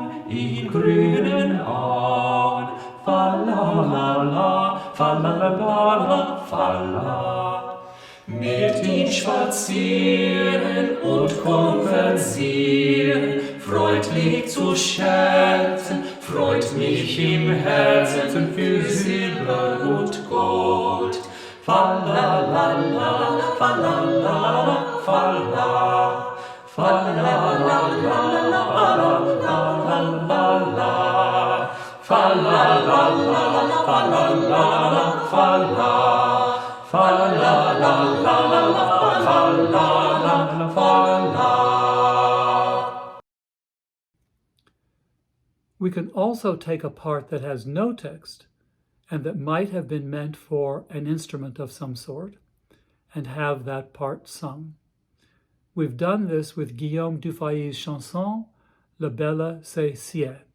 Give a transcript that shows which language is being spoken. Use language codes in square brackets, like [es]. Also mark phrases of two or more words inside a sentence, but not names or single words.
[de] in grünen Auen. Fa la la la, fa la la la la, fa la. Mit ihm spazieren und konversieren, freundlich zu scherzen, freut mich im Herzen für Silber und Gold. Fa la la la, fa la la la, fa la. Fa la la la la, fa la la la la. Fa la la la, fa la la la, fa la. Fa la la la la, fa la la, fa la. [en] We can also take a part that has no text and that might have been meant for an instrument of some sort and have that part sung. We've done this with Guillaume Dufay's chanson, La Belle c'est ciel.